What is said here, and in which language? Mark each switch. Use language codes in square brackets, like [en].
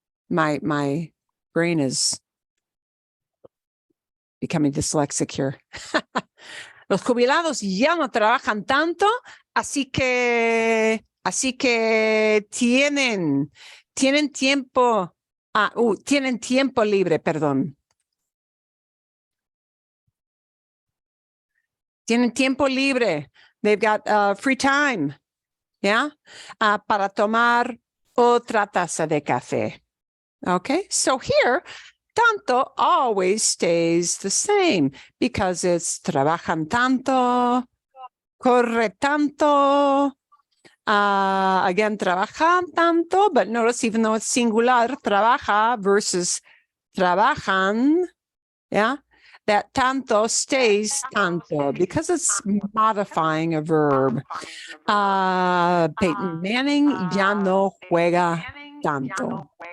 [en] My brain is becoming dyslexic here. [es] Los jubilados ya no trabajan tanto, así que tienen tiempo. Tienen tiempo libre, perdón. Tienen tiempo libre. [en] They've got free time. Yeah. [es] Para tomar otra taza de café. [en] Okay. So here, tanto always stays the same because it's [es] trabajan tanto, corre tanto. [en] Again, [es] trabajan tanto, [en] but notice even though it's singular, trabaja versus trabajan, yeah, that tanto stays tanto because it's modifying a verb. [es] Peyton Manning ya no juega tanto.